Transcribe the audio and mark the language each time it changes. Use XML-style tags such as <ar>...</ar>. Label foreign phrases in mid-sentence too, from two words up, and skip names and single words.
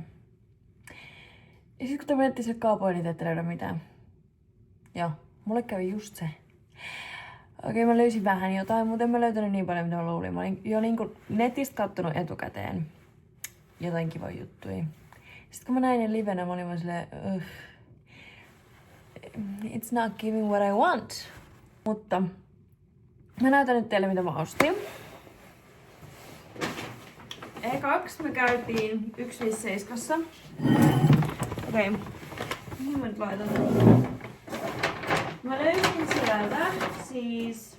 <fi>Ja sit kun te menette sille kaupoille, niin te ette löydä mitään. Joo, mulle kävi just se. Okei, mä löysin vähän jotain, mutta en mä löytänyt niin paljon, mitä mä luulin. Mä olin jo niinku netistä kattonut etukäteen jotain kivoja juttuja. Sitten kun mä näin ne livenä, mä olin vaan silleen,</fi> <en>it's not giving what I want.</en> <fi>Mutta mä näytän nyt teille, mitä mä ostin. Ekaksi me käytiin 157. Okei, mihin mä nyt laitan? Mä löysin sieltä siis...</fi>